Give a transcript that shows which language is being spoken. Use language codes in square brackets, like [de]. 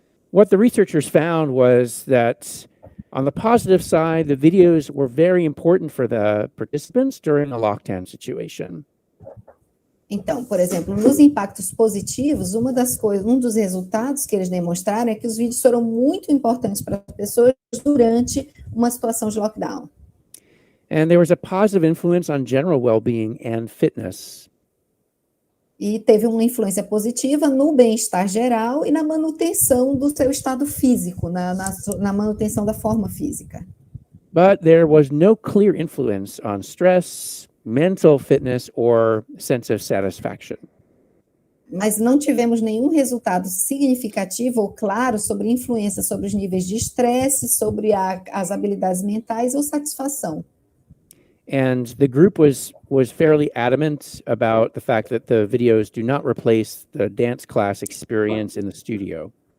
[en] What the researchers found was that on the positive side, the videos were very important for the participants during a lockdown situation. [pt] Então, por exemplo, nos impactos positivos, um dos resultados que eles demonstraram é que os vídeos foram muito importantes para as pessoas durante uma situação de lockdown. [en] And there was a positive influence on general well-being and fitness. [pt] E teve uma influência positiva no bem-estar geral e na manutenção do seu estado físico, na manutenção da forma física. [en] But there was no clear influence on stress, mental fitness, or sense of satisfaction. [pt] Mas não tivemos nenhum resultado significativo ou claro sobre influência sobre os níveis de estresse, sobre as habilidades mentais ou satisfação. [en] And the group was fairly adamant about the fact that the videos do not replace the dance class experience in the studio.